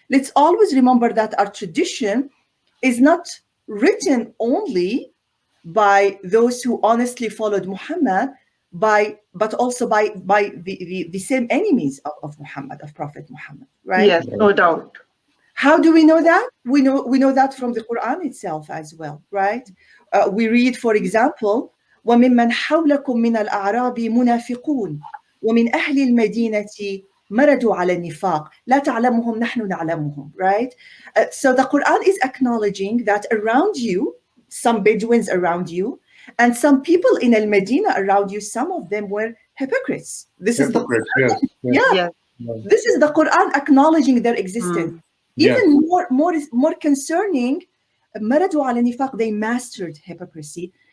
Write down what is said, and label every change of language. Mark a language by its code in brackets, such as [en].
[en] Let's always remember that our tradition is not written only by those who honestly followed Muhammad, but also by the same enemies of Muhammad, of Prophet Muhammad, right? Yes, no doubt. How do we know that? We know that from the Quran itself as well, right? We read, for example, [ar] وَمِمَّنْ حَوْلَكُمْ مِنَ الْأَعْرَابِ مُنَافِقُونَ وَمِنْ أَهْلِ الْمَدِينَةِ مَرَدُوا عَلَى النِّفَاقِ لَا تَعْلَمُهُمْ نَحْنُ نَعْلَمُهُمْ, [en] right? So the Quran is acknowledging that around you, some Bedouins around you, and some people in Al-Medina around you, some of them were hypocrites. This is the Quran. Yes. This is the Quran acknowledging their existence. Even more concerning, maradu ala nifaq, they mastered hypocrisy.